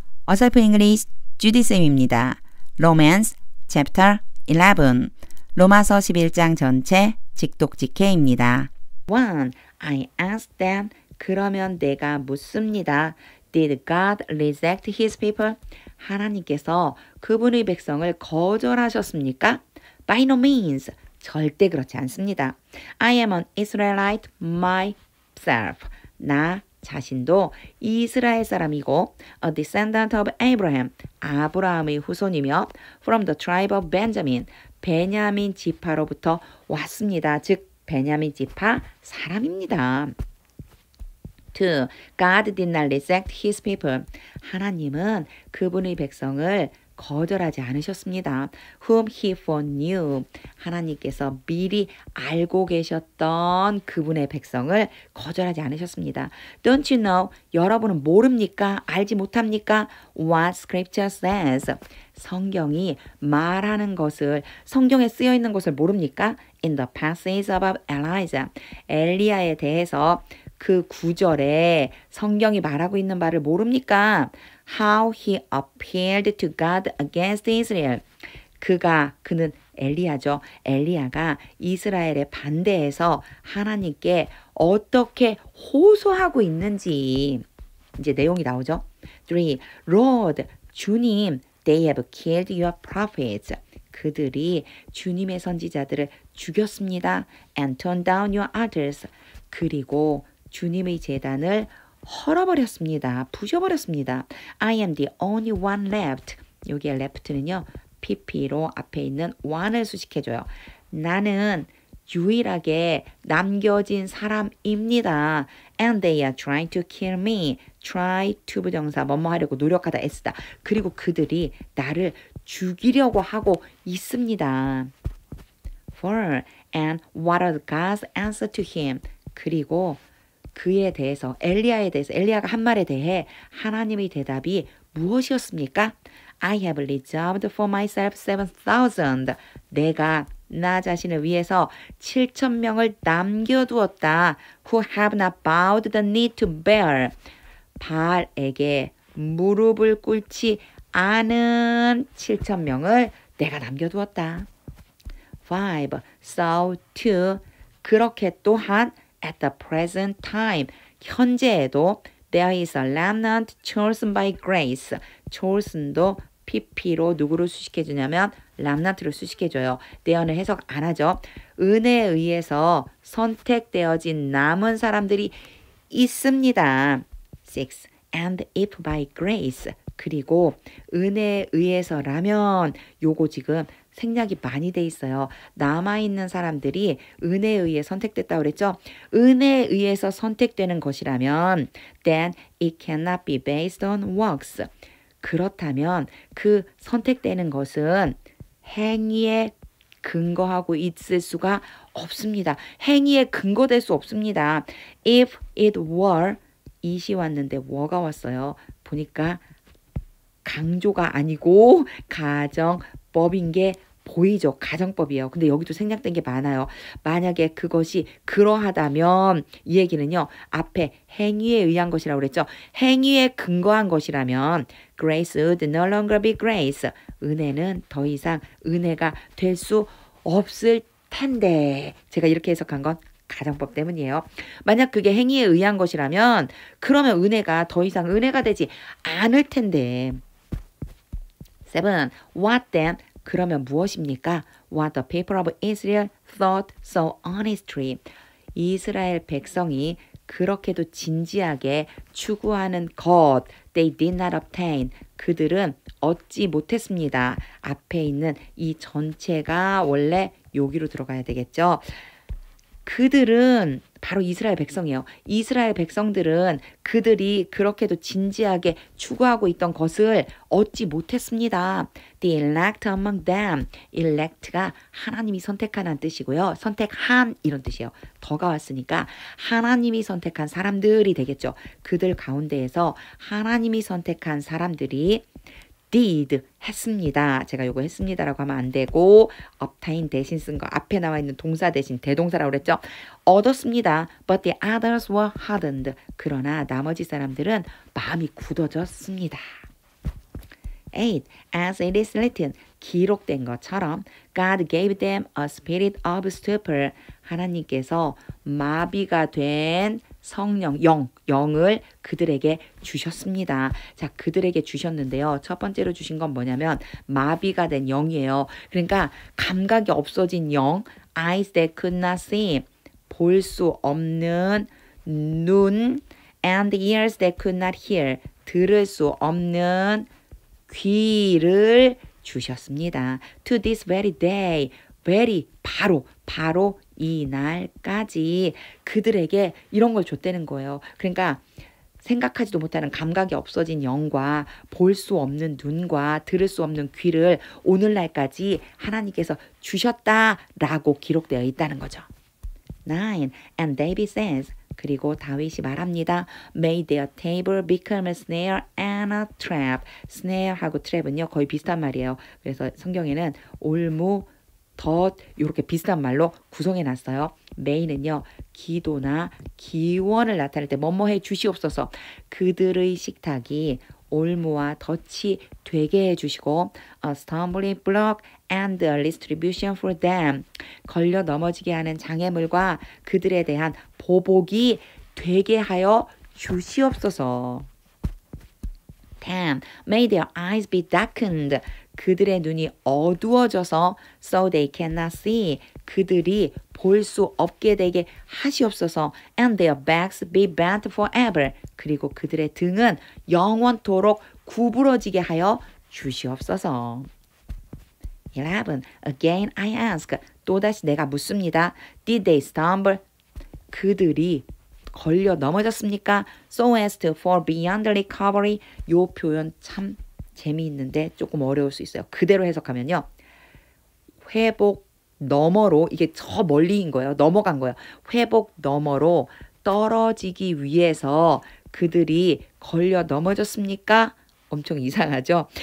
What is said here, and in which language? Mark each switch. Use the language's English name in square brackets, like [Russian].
[Korean] 어설픈 잉글리시 주디쌤입니다. [English] Romance Chapter 11 [Korean] 로마서 11장 전체 직독직해입니다. [English] 1. I asked them. [Korean] 그러면 내가 묻습니다. [English] Did God reject his people? [Korean] 하나님께서 그분의 백성을 거절하셨습니까? [English] By no means. [Korean] 절대 그렇지 않습니다. [English] I am an Israelite myself. [Korean] 나 자신도 이스라엘 사람이고 [English] a descendant of Abraham. [Korean] 아브라함의 후손이며 [English] from the tribe of Benjamin. [Korean] 베냐민 지파로부터 왔습니다. 즉 베냐민 지파 사람입니다. 2. [English] God did not reject his people. [Korean] 하나님은 그분의 백성을 거절하지 않으셨습니다. [English] Whom he foreknew. [Korean] 하나님께서 미리 알고 계셨던 그분의 백성을 거절하지 않으셨습니다. [English] Don't you know? [Korean] 여러분은 모릅니까? 알지 못합니까? [English] What scripture says. [Korean] 성경이 말하는 것을, 성경에 쓰여 있는 것을 모릅니까? [English] In the passage about Elijah. [Korean] 엘리야에 대해서 그 구절에 성경이 말하고 있는 바를 모릅니까? [English] How he appealed to God against Israel. [Korean] 그는 엘리야죠. 엘리야가 이스라엘에 반대해서 하나님께 어떻게 호소하고 있는지 이제 내용이 나오죠. 3. [English] Lord, 주님, they have killed your prophets. [Korean] 그들이 주님의 선지자들을 죽였습니다. [English] And torn down your altars. [Korean] 그리고 주님의 제단을 헐어버렸습니다. 부셔버렸습니다. [English] I am the only one left. [Korean] 여기에 left는요. pp로 앞에 있는 one을 수식해줘요. 나는 유일하게 남겨진 사람입니다. [English] And they are trying to kill me. [Korean] try to 부정사 뭐뭐 하려고 노력하다 애쓰다. 그리고 그들이 나를 죽이려고 하고 있습니다. 4. [English] And what are God's answer to him? [Korean] 그리고 그에 대해서 엘리야가 한 말에 대해 하나님의 대답이 무엇이었습니까? [English] I have reserved for myself 7,000. [Korean] 내가 나 자신을 위해서 7,000명을 남겨두었다. [English] Who have not bowed the knee to Baal. [Korean] 바알에게 무릎을 꿇지 않은 7,000명을 내가 남겨두었다. [English] 5. So too. [Korean] 그렇게 또한 [English] at the present time. [Korean] 현재에도 [English] there is a remnant chosen by grace. [Korean] chosen도 pp로 누구를 수식해주냐면 remnant를 수식해줘요. there는 해석 안 하죠. 은혜에 의해서 선택되어진 남은 사람들이 있습니다. [English] 6. And if by grace. [Korean] 그리고 은혜에 의해서라면 요거 지금 생략이 많이 돼 있어요. 남아있는 사람들이 은혜에 의해 선택됐다고 그랬죠? 은혜에 의해서 선택되는 것이라면 [English] then it cannot be based on works. [Korean] 그렇다면 그 선택되는 것은 행위에 근거하고 있을 수가 없습니다. 행위에 근거될 수 없습니다. [English] If it were, [Korean] it이 왔는데 were가 왔어요. 보니까 강조가 아니고 가정법인 게 보이죠. 가정법이에요. 근데 여기도 생략된 게 많아요. 만약에 그것이 그러하다면 이 얘기는요. 앞에 행위에 의한 것이라고 그랬죠. 행위에 근거한 것이라면 [English] grace would no longer be grace. [Korean] 은혜는 더 이상 은혜가 될 수 없을 텐데. 제가 이렇게 해석한 건 가정법 때문이에요. 만약 그게 행위에 의한 것이라면 그러면 은혜가 더 이상 은혜가 되지 않을 텐데. [English] 7. What then? [Korean] 그러면 무엇입니까? [English] What the people of Israel thought so honestly. [Korean] 이스라엘 백성이 그렇게도 진지하게 추구하는 것. [English] They did not obtain. [Korean] 그들은 얻지 못했습니다. 앞에 있는 이 전체가 원래 여기로 들어가야 되겠죠. 그들은 바로 이스라엘 백성이에요. 이스라엘 백성들은 그들이 그렇게도 진지하게 추구하고 있던 것을 얻지 못했습니다. [English] The elect among them. [Korean] elect가 하나님이 선택하는 뜻이고요. 선택한 이런 뜻이에요. 더가 왔으니까 하나님이 선택한 사람들이 되겠죠. 그들 가운데에서 하나님이 선택한 사람들이 did 했습니다. 제가 요거 했습니다라고 하면 안 되고 obtain 대신 쓴 거 앞에 나와 있는 동사 대신 대동사라고 그랬죠. 얻었습니다. [English] But the others were hardened. [Korean] 그러나 나머지 사람들은 마음이 굳어졌습니다. 8. [English] As it is written, [Korean] 기록된 것처럼 [English] God gave them a spirit of stupor. [Korean] 하나님께서 마비가 된 성령, 영을 그들에게 주셨습니다. 자, 그들에게 주셨는데요. 첫 번째로 주신 건 뭐냐면 마비가 된 영이에요. 그러니까 감각이 없어진 영, [English] eyes that could not see, [Korean] 볼 수 없는 눈, [English] and ears that could not hear, [Korean] 들을 수 없는 귀를 주셨습니다. [English] To this very day, [Korean] very 바로 이 날까지 그들에게 이런 걸 줬다는 거예요. 그러니까 생각하지도 못하는 감각이 없어진 영과 볼 수 없는 눈과 들을 수 없는 귀를 오늘날까지 하나님께서 주셨다라고 기록되어 있다는 거죠. 9. [English] And David says, [Korean] 그리고 다윗이 말합니다. [English] May their table become a snare and a trap. [Korean] snare하고 trap은요 거의 비슷한 말이에요. 그래서 성경에는 올무, 덫 이렇게 비슷한 말로 구성해 놨어요. may는요 기도나 기원을 나타낼 때 뭐뭐 해 주시옵소서. 그들의 식탁이 올무와 덫이 되게 해주시고 [English] a stumbling block and a distribution for them. [Korean] 걸려 넘어지게 하는 장애물과 그들에 대한 보복이 되게 하여 주시옵소서. 10. [English] May their eyes be darkened. [Korean] 그들의 눈이 어두워져서 [English] so they cannot see. [Korean] 그들이 볼 수 없게 되게 하시옵소서. [English] And their backs be bent forever. [Korean] 그리고 그들의 등은 영원토록 구부러지게 하여 주시옵소서. [English] 11. Again I ask. [Korean] 또다시 내가 묻습니다. [English] Did they stumble? [Korean] 그들이 걸려 넘어졌습니까? [English] So as to fall beyond recovery. [Korean] 요 표현 참 재미있는데 조금 어려울 수 있어요. 그대로 해석하면요. 회복 너머로, 이게 저 멀리인 거예요. 넘어간 거예요. 회복 너머로 떨어지기 위해서 그들이 걸려 넘어졌습니까? 엄청 이상하죠?